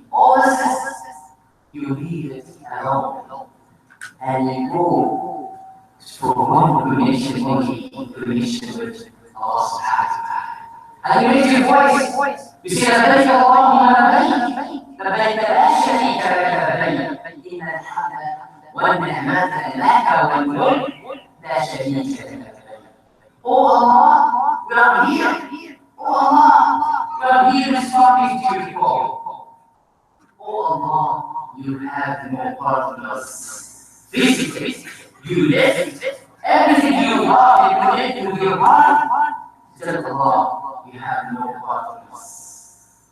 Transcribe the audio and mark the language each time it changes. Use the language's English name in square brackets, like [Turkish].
[English] All this, you leave it alone, and you go for one connection only, with Allah subhanahu wa ta'ala. And you raise your voice. You say, [Arabic] لبيك اللهم لبيك لبيك لا شريك لك لبيك إن الحمد والنعمة لك والملك لا شريك لك. [English] Oh Allah, we are here. Oh Allah, we are here responding to your call. Oh Allah, you have no partners. Physically, you live. Everything you are, you connect with your heart. Tell Allah, you have no partners.